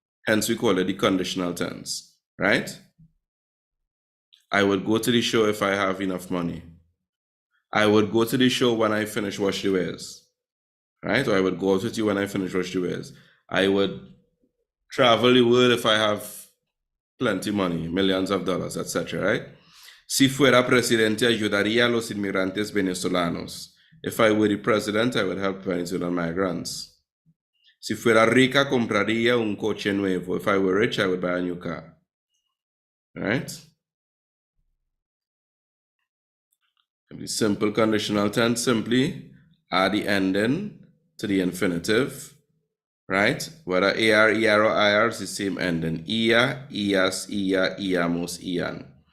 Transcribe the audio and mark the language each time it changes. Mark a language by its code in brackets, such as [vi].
[en] Hence we call it the conditional tense. Right? I would go to the show if I have enough money. I would go to the show when I finish wash the wares. Right? Or I would go out with you when I finish wash the wares. I would travel the world if I have plenty money, millions of dollars, etc. Right? [es] Si fuera presidente, ayudaría a los inmigrantes venezolanos. [en] If I were the president, I would help Venezuelan migrants. [es] Si fuera rica, compraría un coche nuevo. [en] If I were rich, I would buy a new car. Right? The simple conditional tense simply add the ending to the infinitive, right? Whether AR, ER, or IR is the same ending. [es] Ia, ias, ia, iamos, ian.